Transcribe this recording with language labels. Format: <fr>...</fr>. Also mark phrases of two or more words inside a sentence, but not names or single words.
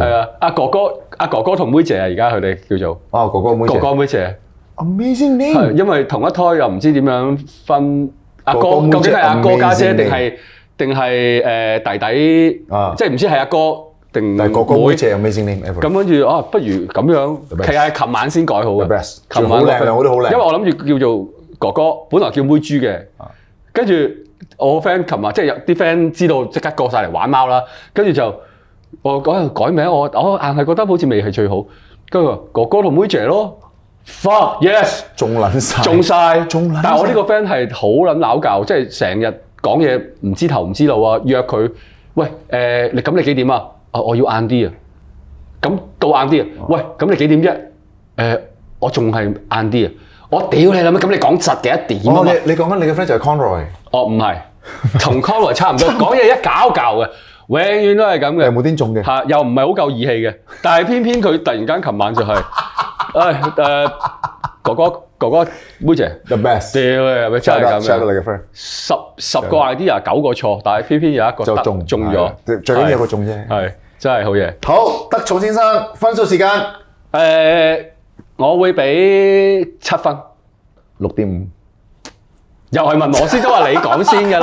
<yue>係啊，阿哥哥同妹姐啊，而家佢哋叫做哥哥妹姐。</yue> <en>Amazing name。</en> <yue>係因為同一胎又唔知點樣分阿哥，究竟係阿哥家姐定係弟弟？即係唔知係阿哥。但係哥哥妹姐</yue> <en>amazing name ever。</en> <yue>咁跟住不如咁樣，其實係琴晚先改好嘅。琴晚好靚，我都好靚。因為我諗住叫做哥哥，本來叫妹豬嘅。跟住我 friend 琴日即係有啲 friend 知道即刻過晒嚟玩貓啦。跟住就我改名，我硬係覺得好似未係最好。跟住哥哥同妹姐咯 ，</yue> <en>fuck yes，</en> <yue>中晒。但係我呢個 friend 係好撚鬧教，即係成日講嘢唔知頭唔知路啊，約佢喂你幾點啊？我要晏啲啊，咁到晏啲啊，喂，咁你幾點啫？我仲係晏啲啊，我屌你啦咩？咁你講實嘅1點啊嘛？你講緊你嘅 friend 就係 Conroy。唔係，同 Conroy 差唔多，講嘢一搞嘅，永遠都係咁嘅。又冇啲中嘅，又唔係好夠義氣嘅，但係偏偏佢突然間琴晚就係，哥哥妹姐</yue> <en>the best，</en> <yue>屌你係咪真係咁嘅？你嘅 friend 十個 idea 9個錯，但係偏偏有一個就中咗，最緊要有個中啫。係真係好嘢。好，德寵先生分數時間，我會俾7分，6.5。又係問我先，都話你講先㗎啦。</yue>